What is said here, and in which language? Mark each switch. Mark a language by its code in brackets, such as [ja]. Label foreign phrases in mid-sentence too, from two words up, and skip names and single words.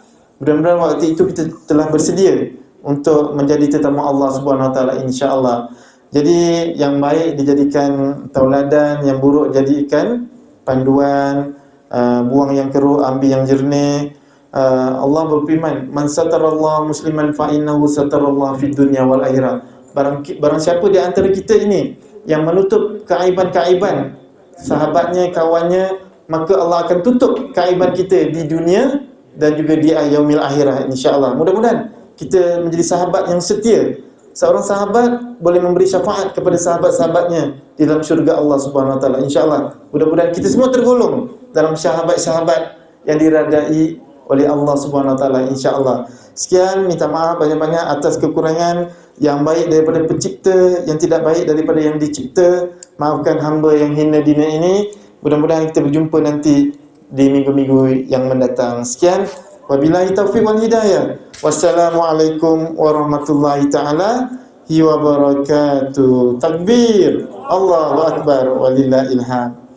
[ms] Mudah-mudahan waktu itu kita telah bersedia untuk menjadi tetamu [ar] الله سبحانه وتعالى إن شاء الله. [ms] Jadi yang baik dijadikan tauladan, yang buruk jadikan panduan. Buang yang keruh, ambil yang jernih. Allah berfirman, [ar] من ستر الله مسلما فإنه ستر الله في الدنيا والآخرة. [ms] Barang siapa di antara kita ini yang menutup keaiban-keaiban sahabatnya, kawannya, maka Allah akan tutup keaiban kita di dunia dan juga di [ar] يوم الآخرة إن شاء الله. [ms] Mudah-mudahan kita menjadi sahabat yang setia. Seorang sahabat boleh memberi syafaat kepada sahabat-sahabatnya di dalam syurga [ar] الله سبحانه وتعالى إن شاء الله. [ms] Mudah-mudahan kita semua tergolong dalam sahabat-sahabat yang diradai oleh [ar] الله سبحانه وتعالى إن شاء الله. [ms] Sekian, minta maaf banyak-banyak atas kekurangan. Yang baik daripada pencipta, yang tidak baik daripada yang dicipta. Maafkan hamba yang hina dina ini. Mudah-mudahan kita berjumpa nanti di minggu-minggu yang mendatang. Sekian, [ar] وبالله التوفيق والهداية. والسلام عليكم ورحمة الله تعالى وبركاته. تكبير، الله أكبر، ولله الحمد.